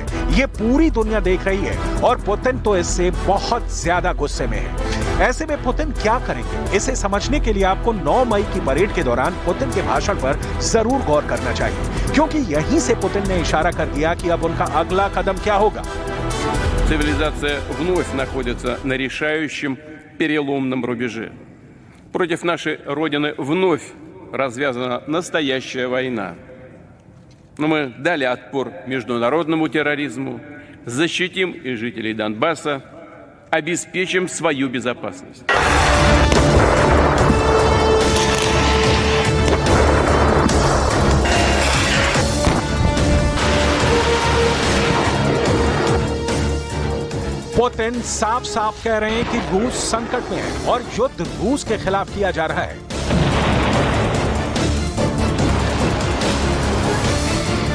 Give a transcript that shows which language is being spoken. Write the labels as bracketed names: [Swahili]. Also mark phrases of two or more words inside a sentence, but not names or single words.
[Hindi] ये पूरी दुनिया देख रही है और पुतिन तो इससे बहुत ज्यादा गुस्से में है। ऐसे में पुतिन क्या करेंगे, इसे समझने के लिए आपको 9 मई की परेड के दौरान पुतिन के भाषण पर जरूर गौर करना चाहिए, क्योंकि यहीं से पुतिन ने इशारा कर दिया कि अब उनका अगला कदम क्या होगा। [Russian] Цивилизация вновь находится на решающем переломном рубеже. Против нашей Родины вновь развязана настоящая война. Но мы дали отпор международному терроризму, защитим и жителей Донбасса, обеспечим свою безопасность. [Hindi] पुतिन साफ साफ कह रहे हैं कि रूस संकट में है और युद्ध रूस के खिलाफ किया जा रहा है।